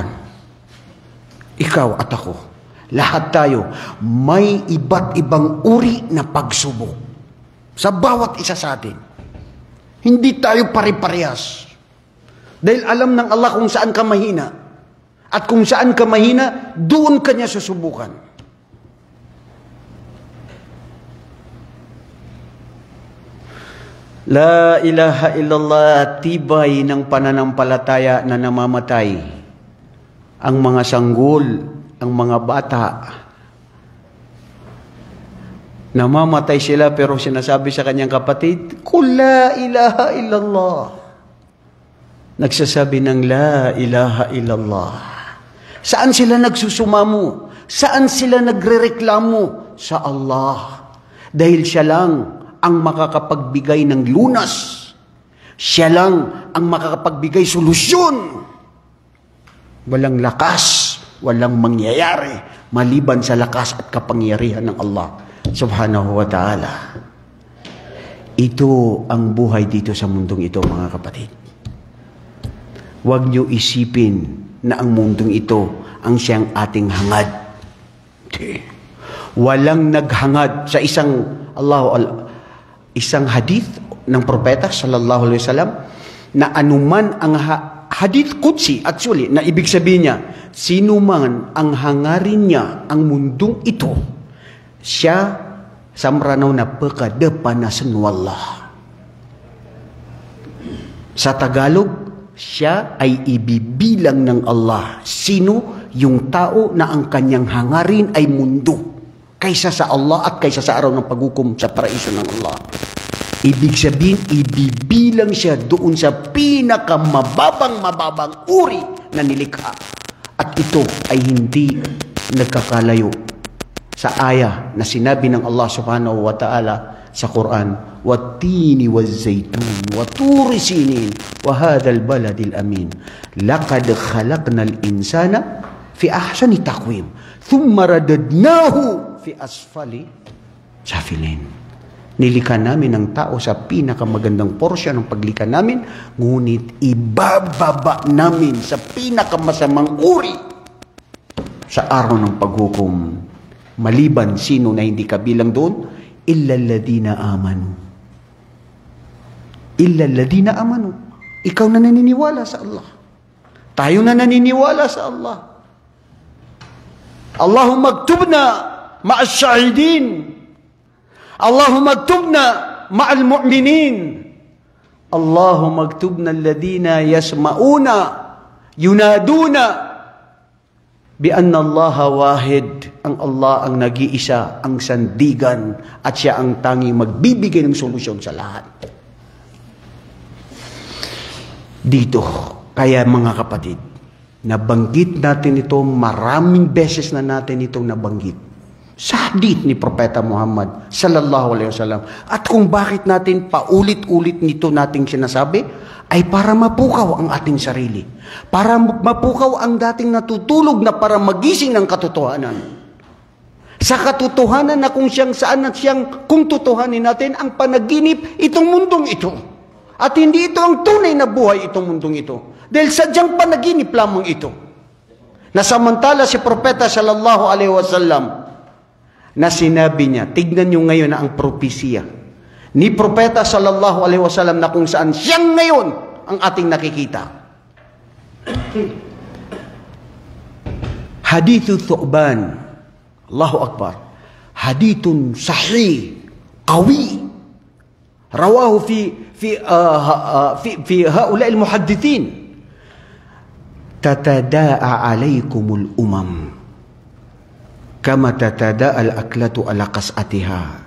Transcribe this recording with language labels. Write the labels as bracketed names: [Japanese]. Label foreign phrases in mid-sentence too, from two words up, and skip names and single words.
[Filipino] Ikaw at ako, lahat tayo, may iba't ibang uri na pagsubok. Sa bawat isa sa atin. Hindi tayo pare-parehas. Dahil alam ng Allah kung saan ka mahina. At kung saan ka mahina, doon ka niya susubukan. [Arabic] لا إله إلا الله, [Filipino] tibay ng pananampalataya na namamatay. Ang mga sanggol, ang mga bata, namamatay sila pero sinasabi sa kanyang kapatid, [Arabic] قل لا إله إلا الله. [Filipino] Nagsasabi ng [Arabic] لا إله إلا الله. [Filipino] Saan sila nagsusumamo? Saan sila nagrereklamo? Sa Allah. Dahil siya lang ang makakapagbigay ng lunas. Siya lang ang makakapagbigay solusyon. Walang lakas, walang mangyayari maliban sa lakas at kapangyarihan ng Allah [Arabic] سبحانه وتعالى. [Filipino] Ito ang buhay dito sa mundong ito, mga kapatid. Huwag niyo isipin na ang mundong ito ang siyang ating hangad. Walang naghangad sa isang hadith ng propeta [Arabic] صلى الله عليه وسلم [Filipino] na anuman ang [Arabic] حديث قدسي, [Filipino] actually, na ibig sabihin niya, sino man ang hangarin niya ang mundong ito, siya samranaw na pagkadepanasan wallah. Sa Tagalog, siya ay ibibilang ng Allah. Sino? Yung tao na ang kanyang hangarin ay mundo kaysa sa Allah at kaysa sa araw ng paghukom sa paraiso ng Allah. Ibig sabihin, ibibilang siya doon sa pinakamababang uri na nilikha. At ito ay hindi nagkakalayo sa aya na sinabi ng Allah [Arabic] سبحانه وتعالى [Filipino] sa Quran, [Arabic] وَالتِّينِ وَالزَّيْتُونِ وَطُورِ سِينِينَ وَهَذَا الْبَلَدِ الْأَمِينَ لَقَدْ خَلَقْنَا الْإِنسَانَ فِي أَحْسَنِ تَقْوِيمٍ ثُمَّ رَدَدْنَاهُ فِي أَسْفَلِ سَافِلِينَ. [Filipino] Nilikha namin ang tao sa pinakamagandang porsyon ng paglikha namin, ngunit ibababa namin sa pinakamasamang uri sa araw ng paghukom. Maliban sino na hindi kabilang doon, [Arabic] إلا الذين آمنوا. إلا الذين آمنوا. [Filipino] Ikaw na naniniwala sa Allah. Tayo na naniniwala sa Allah. [Arabic] اللهم اكتبنا مع الشاهدين. اللهم اكتبنا مع المؤمنين. اللهم اكتبنا الذين يسمعون ينادون بأن الله واحد. [Filipino] Ang Allah ang nag-iisa, ang sandigan, at siya ang tanging magbibigay ng solusyon sa lahat. Dito, kaya mga kapatid, nabanggit natin ito, maraming beses na natin itong nabanggit sa hadith ni Propeta Muhammad [Arabic] صلى الله عليه وسلم. [Filipino] At kung bakit natin paulit-ulit nito nating sinasabi, ay para mapukaw ang ating sarili. Para mapukaw ang dating natutulog na para magising ng katotohanan. Sa katotohanan na kung siyang saan at siyang kung tutuhanin natin ang panaginip itong mundong ito. At hindi ito ang tunay na buhay itong mundong ito. Dahil sadyang panaginip lamang ito. Na samantala si Propeta [Arabic] صلى الله عليه وسلم [Filipino] na sinabi niya, tignan niyo ngayon na ang propesya ni Propeta [Arabic] صلى الله عليه وسلم [Filipino] na kung saan siyang ngayon ang ating nakikita. [Arabic] حديث ثوبان، الله أكبر، حديث صحيح، قوي، رواه في هؤلاء المحدثين. تتداعى عليكم الأمم كما تتداعى الأكلة على قصعتها.